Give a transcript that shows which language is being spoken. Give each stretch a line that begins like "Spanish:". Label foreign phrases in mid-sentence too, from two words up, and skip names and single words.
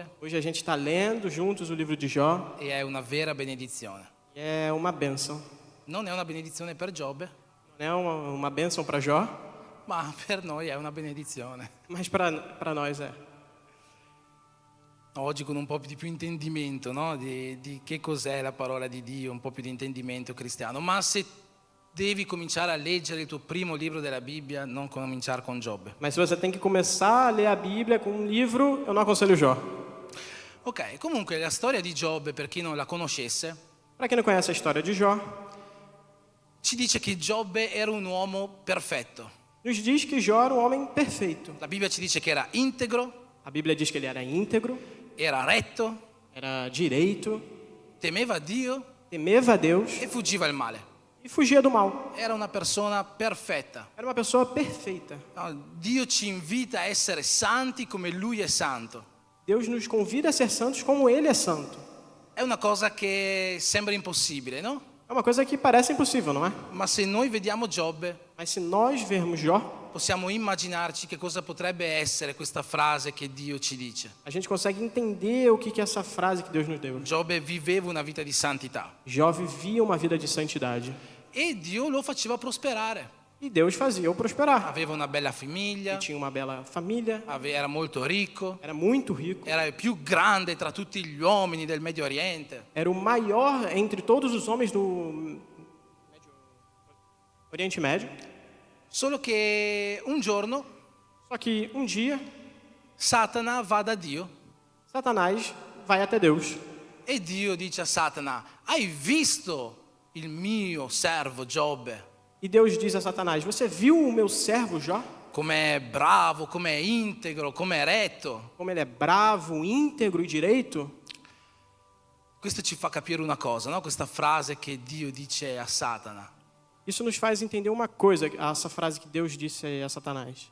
Portuguese: Hoje a gente está lendo juntos o livro de Jó.
Italian: e è una vera benedizione.
Portuguese: E é uma bênção.
Italian: Non è una benedizione per Giobbe,
Portuguese: Não é uma bênção para Jó,
Italian: ma per noi è una benedizione.
Portuguese: mas para nós é.
Italian: Oggi con un po' di più intendimento, no? di che cos'è la parola di Dio, un po' più di intendimento cristiano. Ma se devi cominciare a leggere il tuo primo libro della Bibbia, non cominciare con Giobbe.
Portuguese: Mas se você tem que começar a ler a Bíblia com um livro, eu não aconselho Jó.
Italian: Ok, comunque la storia di Giobbe, per chi non la conoscesse,
Portuguese: Para quem não conhece a história de Jó,
Italian: ci dice che Giobbe era un uomo perfetto.
Portuguese: nos diz que Jó era um homem perfeito.
Italian: La Bibbia ci dice che era integro,
Portuguese: A Bíblia diz que ele era íntegro,
Italian: era retto,
Portuguese: era direito,
Italian: temeva Dio
Portuguese: temeva a Deus
Italian: e fuggiva il male.
Portuguese: e fugia do mal.
Italian: Era una persona perfetta.
Portuguese: Era uma pessoa perfeita.
Italian: No, Dio ci invita a essere santi come Lui è santo.
Portuguese: Deus nos convida a ser santos como ele é santo.
Italian: È una cosa che sembra impossibile, no?
Portuguese: É uma coisa que parece impossível, não é?
Italian: Ma se noi vediamo Giobbe,
Portuguese: Mas se nós vermos Jó,
Italian: possiamo immaginarci che cosa potrebbe essere questa frase che Dio ci dice.
Portuguese: a gente consegue entender o que é essa frase que Deus nos deu.
Italian: Giobbe viveva una vita di santità
Portuguese: Jó vivia uma vida de santidade.
Italian: e Dio lo faceva prosperare.
Portuguese: E Deus fazia-o prosperar.
Italian: Aveva una bella
Portuguese: Ele
Italian: famiglia,
Portuguese: tinha uma bela família,
Italian: era molto ricco,
Portuguese: era muito rico,
Italian: era il più grande tra tutti gli uomini del Medio Oriente.
Portuguese: era o maior entre todos os homens do Oriente Médio.
Italian: Solo che un giorno
Portuguese: Só que um dia,
Italian: Satana va da Dio
Portuguese: Satanás vai até Deus.
Italian: e Dio dice a Satana: hai visto il mio servo Giobbe?
Portuguese: E Deus diz a Satanás: você viu o meu servo Jó?
Italian: Com'è bravo, com'è integro, com'è retto.
Portuguese: Como ele é bravo, íntegro e direito?
Italian: Questo ci fa capire una cosa, no? Questa frase che Dio dice a Satana,
Portuguese: Isso nos faz entender uma coisa, essa frase que Deus disse a Satanás.